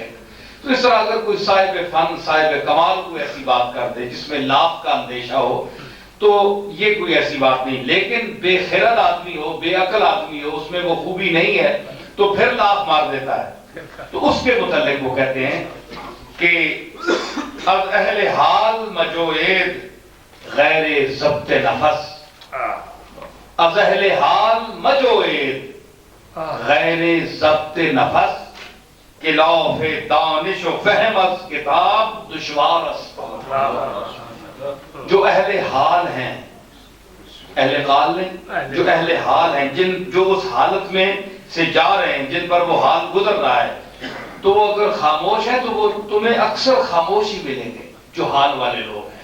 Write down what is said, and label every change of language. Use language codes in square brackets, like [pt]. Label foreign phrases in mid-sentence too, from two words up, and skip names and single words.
[ur] تو اس طرح اگر کوئی صاحب فن, صاحب کمال کوئی ایسی بات کر دے جس میں لاف کا اندیشہ ہو تو یہ کوئی ایسی بات نہیں, لیکن بے خرد آدمی ہو, بے عقل آدمی ہو, اس میں وہ خوبی نہیں ہے تو پھر لاف مار دیتا ہے. تو اس کے متعلق وہ کہتے ہیں کہ [fa] از اہل حال مجوید غیر ضبط نفس, از اہل حال مجوید غیر ضبط نفس. کلاف دانش و فہم از کتاب دشوار است. [ur] جو اہل حال ہیں، اہل قال نہیں، جو اہل حال ہیں، جو اس حالت میں سے جا رہے ہیں، جن پر وہ حال گزر رہا ہے، تو وہ اگر خاموش ہے تو وہ تمہیں اکثر خاموش ہی ملیں گے جو حال والے لوگ ہیں.